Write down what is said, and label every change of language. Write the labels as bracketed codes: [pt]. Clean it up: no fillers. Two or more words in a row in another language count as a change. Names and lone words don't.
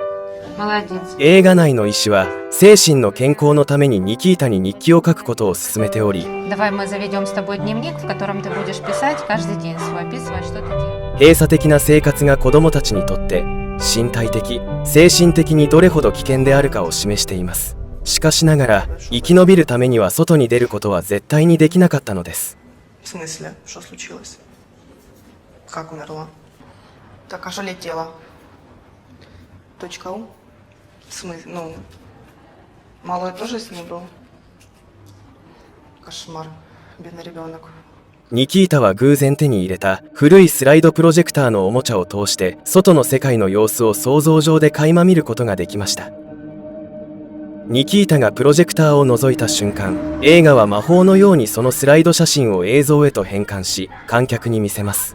[ja] 映画内の医師は精神の健康のためにニキータに日記を書くことを勧めており、閉鎖的な生活が子供たちにとって身体的、精神的にどれほど危険であるかを示しています。しかしながら生き延びるためには外に出ることは絶対にできなかったのです。 [ru] В смысле, что случилось? Как умерла? Так, а что летела? Точка У? В смысле, ну, малой тоже с ней был? Кошмар, бедный ребенок. [ja] ニキータは偶然手に入れた古いスライドプロジェクターのおもちゃを通して外の世界の様子を想像上で垣間見ることができました。ニキータがプロジェクターを覗いた瞬間、映画は魔法のようにそのスライド写真を映像へと変換し、観客に見せます。